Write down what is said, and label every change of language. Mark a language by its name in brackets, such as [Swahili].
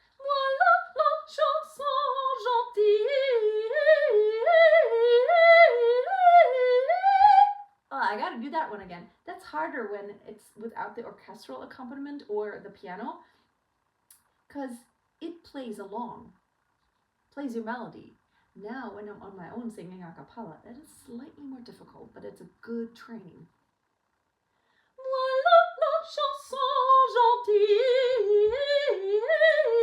[French] Voilà la chanson gentille. [English] Oh, I gotta do that one again. That's harder when it's without the orchestral accompaniment or the piano, because it plays along, plays your melody. Now, when I'm on my own singing a cappella, that is slightly more difficult, but it's a good training. [French] Voilà la chanson gentille.